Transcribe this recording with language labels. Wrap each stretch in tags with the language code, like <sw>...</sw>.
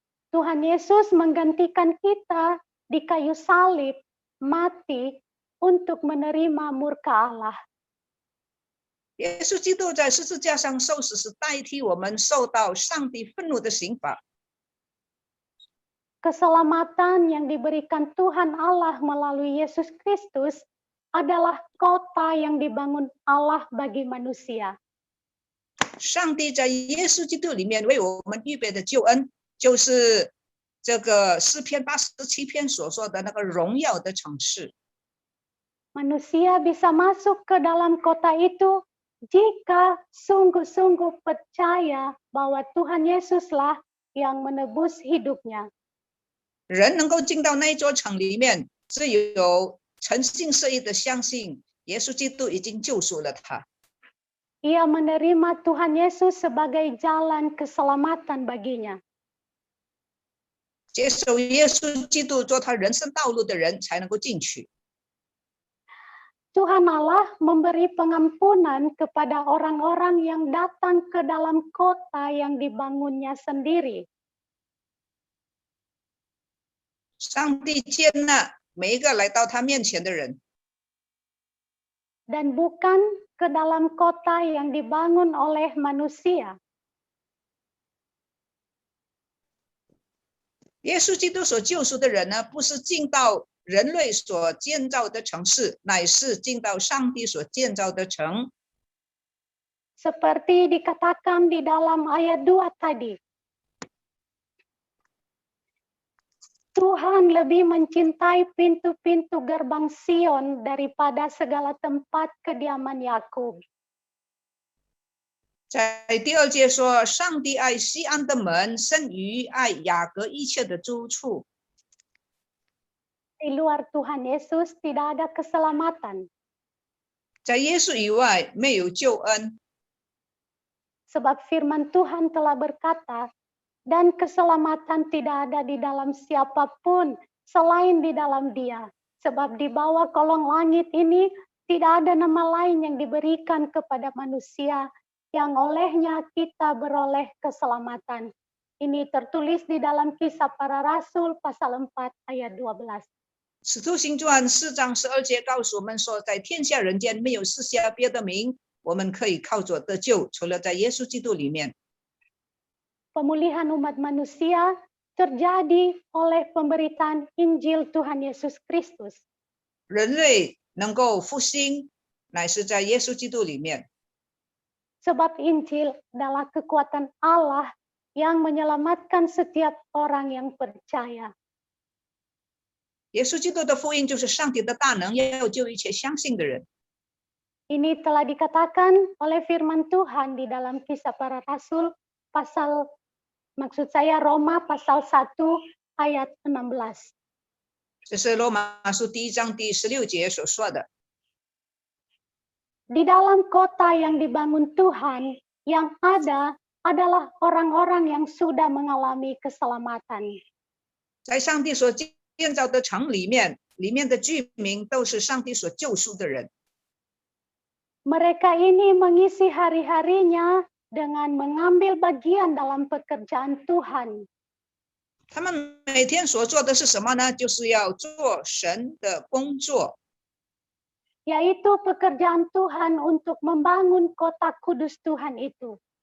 <id>Tuhan Yesus menggantikan kita di kayu salib, mati untuk menerima murka Allah.</id> <zh>耶稣基督在十字架上受死，是代替我们受到上帝愤怒的刑罚。</zh> <id>Keselamatan yang diberikan Tuhan Allah melalui Yesus Kristus adalah kota yang dibangun Allah bagi manusia.</id> <zh>上帝在耶稣基督里面为我们预备的救恩，就是这个诗篇87篇所说的那个荣耀的城市。</zh> <id>Manusia bisa masuk ke dalam kota itu jika sungguh-sungguh percaya bahwa Tuhan Yesuslah yang menebus hidupnya.</id> <zh>人能够进到那一座城里面，只有诚心实意的相信耶稣基督已经救赎了他。</zh> <id>Ia menerima Tuhan Yesus sebagai jalan keselamatan baginya.</id> <zh>接受耶稣基督做他人生道路的人才能够进去。</zh> <id>Tuhan Allah memberi pengampunan kepada orang-orang yang datang ke dalam kota yang dibangunnya sendiri.</id> <zh>上帝接纳每一个来到他面前的人，</zh> <id>Dan bukan ke dalam kota yang dibangun oleh manusia.</id> <zh>耶稣基督所救赎的人呢，不是进到人类所建造的城市，乃是进到上帝所建造的城。</zh> <id>Seperti dikatakan di dalam ayat 2 tadi. Tuhan lebih mencintai pintu-pintu gerbang Sion daripada segala tempat kediaman Yakub.</id> <zh>在第二节说，上帝爱西安的门，胜于爱雅各一切的住处。</zh> <id>Di luar Tuhan Yesus tidak ada keselamatan.</id> <zh>在耶稣以外没有救恩，</zh> <id>Sebab firman Tuhan telah berkata, dan keselamatan tidak ada di dalam siapapun selain di dalam Dia. Sebab di bawah kolong langit ini tidak ada nama lain yang diberikan kepada manusia yang olehnya kita beroleh keselamatan. Ini tertulis di dalam Kisah Para Rasul pasal 4 ayat 12.</id> <zh>使徒行传4章12节告诉我们说，在天下人间没有赐下别的名，我们可以靠着得救，除了在耶稣基督里面。</zh> <id>Pemulihan umat manusia terjadi oleh pemberitaan Injil Tuhan Yesus Kristus.</id> <zh>人类能够复兴，乃是在耶稣基督里面。</zh> <id>Sebab Injil adalah kekuatan Allah yang menyelamatkan setiap orang yang percaya.</id> <zh>耶稣基督的福音就是上帝的大能，要救一切相信的人。</zh> <id>Ini telah dikatakan oleh firman Tuhan di dalam Kisah Para Rasul pasal, maksud saya Roma pasal 1 ayat 16.</id> <zh>这是罗马书1章第16节所说的。</zh> <id>Di dalam kota yang dibangun Tuhan, yang ada adalah orang-orang yang sudah mengalami keselamatan.</id> <zh>在上帝所建造的城里面，里面的居民都是上帝所救赎的人。</zh> <id>Mereka ini mengisi hari-harinya dengan mengambil bagian dalam pekerjaan Tuhan.</id> <zh>他们每天所做的是什么呢？就是要做神的工作，</zh> <id>Yaitu pekerjaan Tuhan untuk membangun kota kudus Tuhan itu.</id>